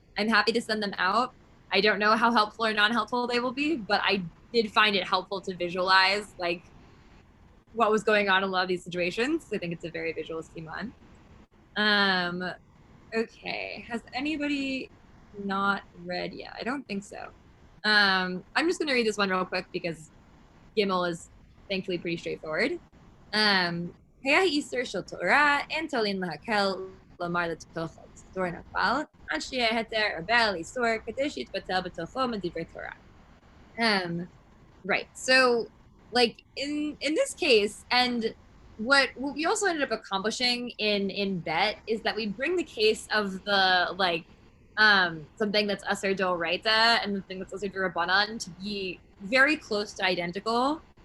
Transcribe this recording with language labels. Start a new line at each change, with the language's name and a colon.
English: I'm happy to send them out. I don't know how helpful or non-helpful they will be, but I did find it helpful to visualize like what was going on in a lot of these situations. I think it's a very visual Siman. Okay, has anybody not read yet? I don't think so. I'm just gonna read this one real quick because Gimel is thankfully pretty straightforward.
Hebrew: היה איסור של תורה, אין תולין להקל לומר לתוכו איסור נפל, עד שיהיה היתר רבה לאיסור כדי שיתבטל בתוכו מדברי תורה.
English: Right. So like in this case, and what we also ended up accomplishing in Bet is that we bring the case of the like something that's Aser D'Oraita and the thing that's Aser D'Rabbanan to be very close to identical.